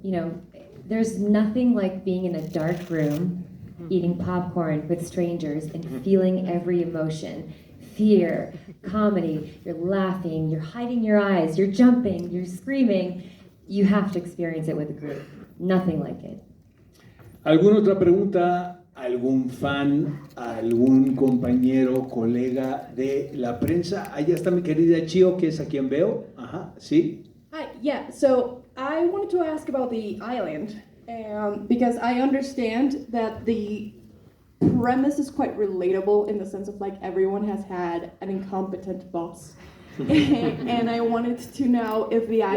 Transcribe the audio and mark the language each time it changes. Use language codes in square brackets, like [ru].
[en] You know, there's nothing like being in a dark room, eating popcorn with strangers and feeling every emotion. Fear, comedy, you're laughing, you're hiding your eyes, you're jumping, you're screaming. You have to experience it with a group. Nothing like it. [es] ¿Alguna otra pregunta? ¿Algún fan? ¿Algún compañero, colega de la prensa? Allá está mi querida Chio, que es a quien veo. Ajá, ¿sí? [en] Hi, yeah, so I wanted to ask about the island, because I understand that the premise is quite relatable in the sense of like everyone has had an incompetent boss. And I wanted to know if the island...